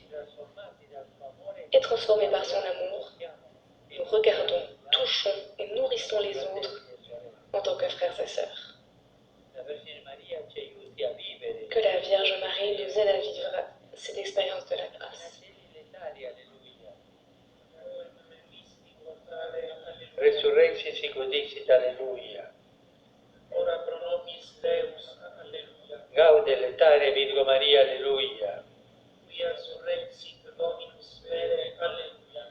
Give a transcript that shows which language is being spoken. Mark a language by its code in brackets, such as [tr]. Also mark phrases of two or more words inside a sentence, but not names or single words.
[fr] Et transformés par son amour, nous regardons, touchons et nourrissons les autres en tant que frères et sœurs. Que la Vierge Marie nous aide à vivre cette expérience de la grâce. [la] Resurrexit sic dixit, alleluia. Ora pro nobis Deus, alleluia. Gaude letare Virgo Maria, alleluia. Quia surrexit Dominus vere, alleluia.